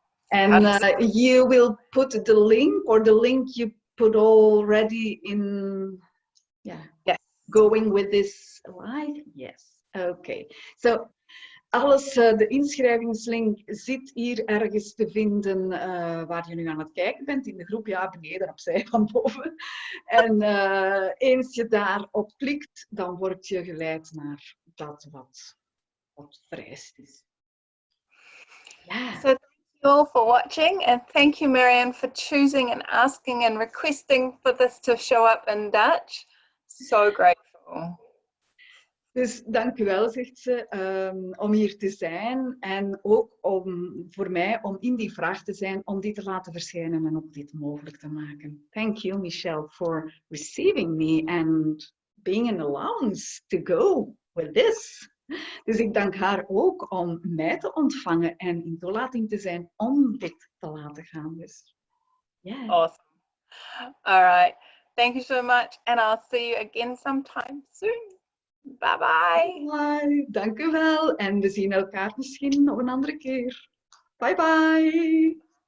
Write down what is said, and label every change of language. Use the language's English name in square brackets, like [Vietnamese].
[English] And you will put the link, or the link you put already in, yes. Going with this live? Yes. Okay. [Dutch] So, alles, de inschrijvingslink zit hier ergens te vinden waar je nu aan het kijken bent, in de groep, ja, beneden, opzij, van boven. En eens je daarop klikt, dan word je geleid naar dat wat vereist is. Yeah. [English] So thank you all for watching, and thank you, Marianne, for choosing and asking and requesting for this to show up in Dutch. So grateful. [Dutch] Dus dank u wel, zegt ze, om hier te zijn en ook voor mij om in die vraag te zijn, om die te laten verschijnen en ook dit mogelijk te maken. [English] Thank you, Michelle, for receiving me and being an allowance to go with this. [Dutch] Dus ik dank haar ook om mij te ontvangen en in toelating te zijn om dit te laten gaan. Dus, yeah. [English] Awesome. All right. Thank you so much, and I'll see you again sometime soon. Bye-bye. Bye. [Dutch] Dank u wel. En we zien elkaar misschien nog een andere keer. Bye bye.